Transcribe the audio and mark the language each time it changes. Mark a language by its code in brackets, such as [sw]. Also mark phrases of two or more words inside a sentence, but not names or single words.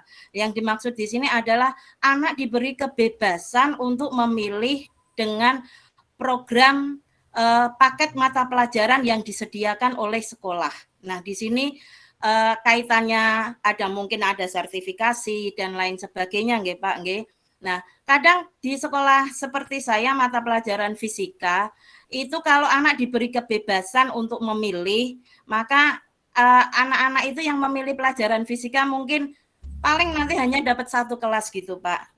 [id] Yang dimaksud di sini adalah anak diberi kebebasan untuk memilih dengan program paket mata pelajaran yang disediakan oleh sekolah. Nah, di sini kaitannya mungkin ada sertifikasi dan lain sebagainya nggih Pak nggih. Nah, kadang di sekolah seperti saya mata pelajaran fisika itu kalau anak diberi kebebasan untuk memilih, maka anak-anak itu yang memilih pelajaran fisika mungkin paling nanti hanya dapat 1 kelas gitu Pak.